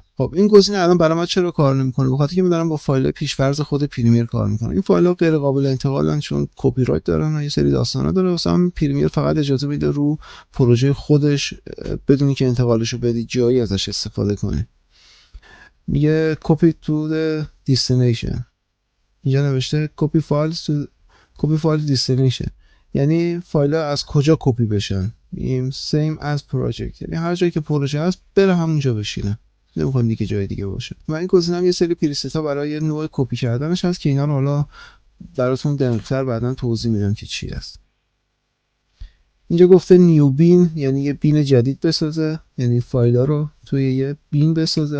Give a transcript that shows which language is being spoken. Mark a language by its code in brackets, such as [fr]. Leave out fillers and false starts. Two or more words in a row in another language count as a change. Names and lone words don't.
[fa] خب این گزینه الان برای من چرا کار نمیکنه؟ بخاطر که من دارم با فایل پیش‌فرض خود پریمیر کار میکنم. این فایل ها غیر قابل انتقالن چون کپی رایت دارن و یه سری داستانا داره، واسه همین پریمیر فقط اجازه میده رو پروژه خودش بدونی که انتقالشو بدی جایی ازش استفاده کنی. [en] میگه copy to the destination، [fa] اینجا نوشته [en] copy files to copy file destination، [fa] یعنی فایل ها از کجا کپی بشن. [en] این same as project، [fa] یعنی هر جایی که پروژه هست بره همونجا بشینه، نمیخوایم دیگه جای دیگه باشه. و این گزینه هم یه سری پریست ها برای نوع کپی کردنش هست که اینا رو حالا براتون دقیق‌تر بعداً توضیح میدم که چی هست. اینجا گفته [en] new bin, [fa] یعنی یه بین جدید بسازه، یعنی فایل ها رو توی یه بین بسازه.